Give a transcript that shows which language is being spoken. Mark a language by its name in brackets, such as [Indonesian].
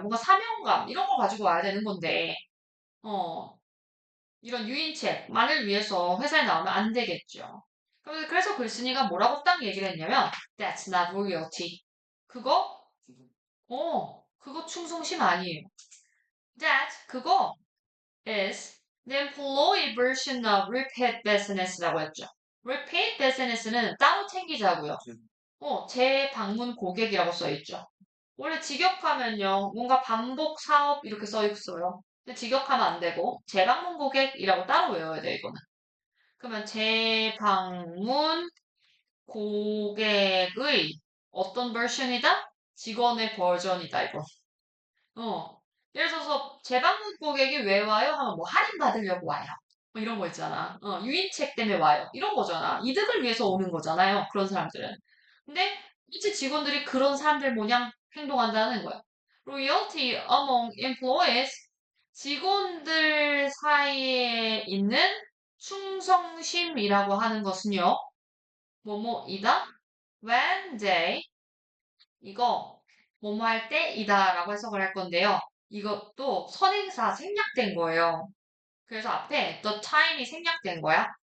[Korean] 뭔가 사명감, 이런 거 가지고 와야 되는 건데, 어, 이런 유인책만을 위해서 회사에 나오면 안 되겠죠. 그래서 글쓴이가 뭐라고 딱 얘기를 했냐면, [English] That's not loyalty. [Korean] 그거, 그거 충성심 아니에요. That, 그거 is [English] The employee version of repeat business라고 [Korean] 했죠. repeat business는 따로 챙기자고요. 재방문 고객이라고 써 있죠. 원래 직역하면요, 뭔가 반복 사업 이렇게 써 있어요. 근데 직역하면 안 되고, 재방문 고객이라고 따로 외워야 돼, 이거는. 그러면 재방문 고객의 어떤 버전이다? 직원의 버전이다, 이거. 어. 예를 들어서 재방문 고객이 왜 와요? 하면 뭐 할인 받으려고 와요. 뭐 이런 거 있잖아. 유인책 때문에 와요. 이런 거잖아. 이득을 위해서 오는 거잖아요. 그런 사람들은. 근데 이제 직원들이 그런 사람들 모양 행동한다는 거야. [English] Loyalty among employees. [Korean] 직원들 사이에 있는 충성심이라고 하는 것은요. 뭐뭐이다? [English] When they [Korean] 이거 뭐뭐 할 때이다라고 해석을 할 건데요. 이것도 선행사 생략된 거예요. 그래서 앞에 the time이 생략된 거야.